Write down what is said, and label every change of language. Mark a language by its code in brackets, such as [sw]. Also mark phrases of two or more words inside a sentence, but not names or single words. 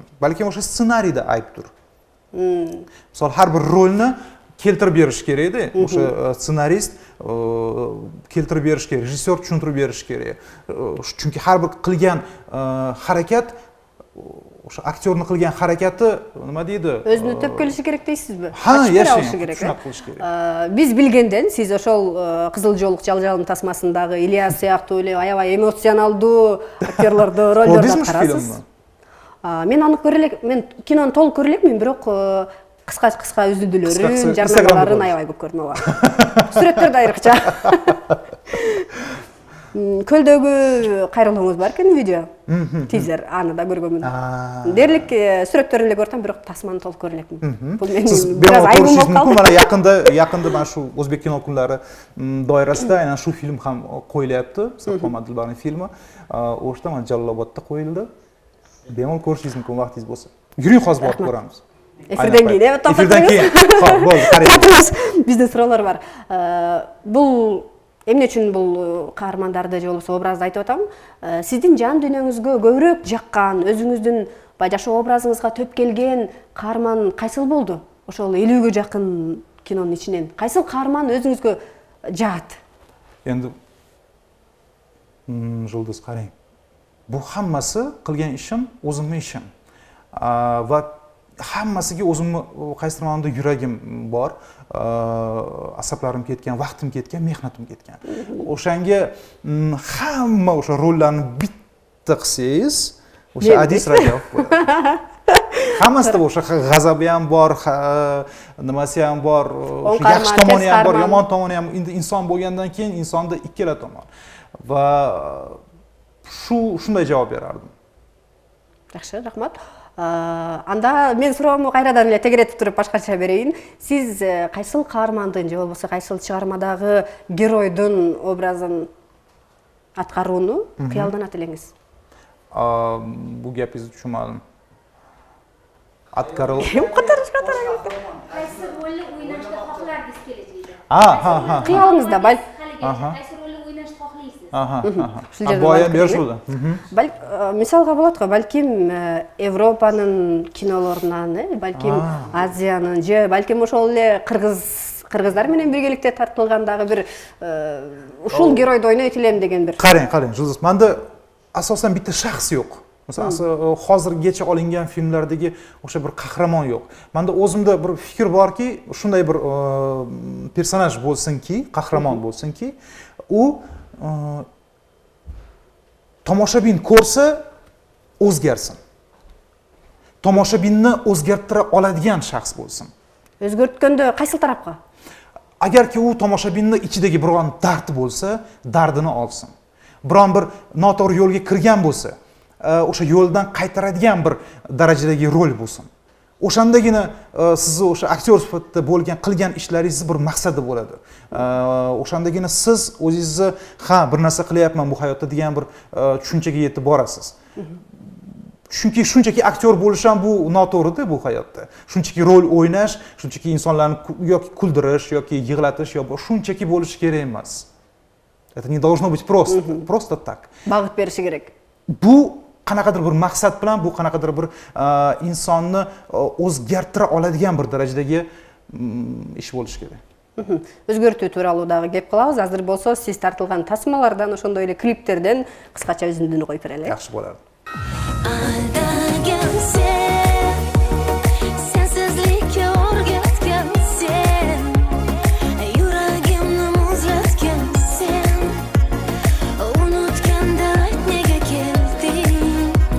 [uz] Balki o'sha ssenariyda aybdir. Misol har bir rolni keltirib berish kerak-da, o'sha ssenarist keltirib berish kerak, rejissyor tushuntirib berish kerak. Chunki har bir qilgan harakat, o'sha aktyorning qilgan harakati nima deydi? O'zini topib kelishi kerak deysizmi? Ha, yashang, kerak. shunaqa qilish kerak. [ky] Биз билгенден siz ошол Кызыл жоолук жалжалым тасмасындагы Ильяс сыяктуу эле аябай эмоционалдуу актерлорду ролдорду аткарасыз. Мен аны көрө элек, мен кинону толук көрө элекмин, бирок кыска үзүндүлөрүн, жарнамаларын аябай көп көрдүм. Сүрөттөрдү айрыкча. Көлдөгү кайрылууңуз бар экен видео. Тизер, аны да көргөнмүн. Дерлик сүрөттөрүн эле көрсөм, бирок тасманы толук көрө элекмин. Бул менин бир аз айбым болуп калды. [uz] Mana yaqinda mana shu O'zbek kino kunlari doirasida aynan shu film ham qo'yilyapti. Muhammad Dilbarning filmi. O'shda mana Jalolobodda qo'yildi. Bemalol ko'rishingiz mumkin vaqtingiz bo'lsa. Yuring, hozir borib ko'ramiz. [ky] Эфирден кийин, Эфирден кийин. [uz] Xo'p, bo'ldi, qarang. [ky] Биздин суроолор бар. Бул эмне үчүн бул каармандарды же болбосо образды айтып атам? Сиздин жан дүйнөңүзгө көбүрөөк жаккан, өзүңүздүн жашоо образыңызга төп келген каарман кайсыл болду? Ошол 50-гө жакын кинонун ичинен кайсыл каарман өзүңүзгө жаат? [uz] Endi Жұлдыз, qarang. Bu hammasi qilgan ishim o'zimning ishim. Va hammasiga o'zimni qaysidir ma'noda yuragim bor, asaplarim ketgan, vaqtim ketgan, mehnatim ketgan. O'shanga hamma o'sha rollarni bitta qilsangiz, o'sha Adis Rajabov bo'ladi. Hammasida o'sha g'azabi ham bor, nimasi ham bor, o'sha yaxshi tomoni ham bor, yomon tomoni ham. Endi inson bo'lgandan keyin insonda ikkala tomon. Va shunday javob berardim. Yaxshi, rahmat. [ky] Анда мен суроомду кайрадан эле тегеретип туруп башкача берейин. Сиз кайсыл каармандын же болбосо кайсыл чыгармадагы геройдун образын аткарууну кыялданат элеңиз? [uz] Bu gapingizni tushunmadim. [ky] Atkaril. [uz] Qaysi rolni o'ynashni xohlardingiz kelajakda? Ha. [ky] Кыялыңызда бал. [uz] Qaysi rolni o'ynashni xohlaysiz? Boya berishildi. [ky] Мисалга болот го, балким Европанын кинолорунан, балким Азиянын же балким ошол эле кыргыздар менен биргеликте тартылгандагы бир ушул геройду ойнойт элем деген бир. [uz] Qarang, Жұлдыз. Menda asosan bitta shaxs yo'q. Masalan, hozirgacha olingan filmlardagi o'sha bir qahramon yo'q. Menda o'zimda bir fikr borki, shunday bir personaj bo'lsinki, qahramon bo'lsinki, u tomoshabin ko'rsa o'zgarsin. Tomoshabinni o'zgartira oladigan shaxs bo'lsin. [ky] Өзгөрткөндө кайсыл тарапка? [uz] agarki u tomoshabinni ichidagi biron dard bo'lsa, dardini olsin. Biron bir noto'g'ri yo'lga kirgan bo'lsa, o'sha yo'ldan qaytaradigan bir darajadagi rol bo'lsin. O'shandagina sizni o'sha aktyor sifatida bo'lgan qilgan ishlaringiz bir maqsadi bo'ladi. O'shandagina siz o'zingizni bir narsa qilyapman bu hayotda degan bir tushunchaga yetib borasiz. Chunki shunchaki aktyor bo'lish ham bu noto'g'ri-da bu hayotda. Shunchaki rol o'ynash, shunchaki insonlarni yoki kuldirish yoki yig'latish yoki shunchaki bo'lishi kerak emas. [ru] Это не должно быть просто так. [uz] Bag'it berishi kerak. Bu qanaqadir bir maqsad bilan, bu qanaqadir bir insonni o'zgartira oladigan bir darajadagi ish bo'lishi kerak. [ky] Өзгөртүү тууралуу дагы кеп кылабыз. Азыр болсо сиз тартылган тасмалардан, ошондой эле клиптерден кыскача үзүндүнү коюп берели. [uz] Yaxshi bo'ladi. Aldagan sen, sensizlikka o'rgatgan sen, yuragimni muzlatgan sen, unutganda ayt nega kelding.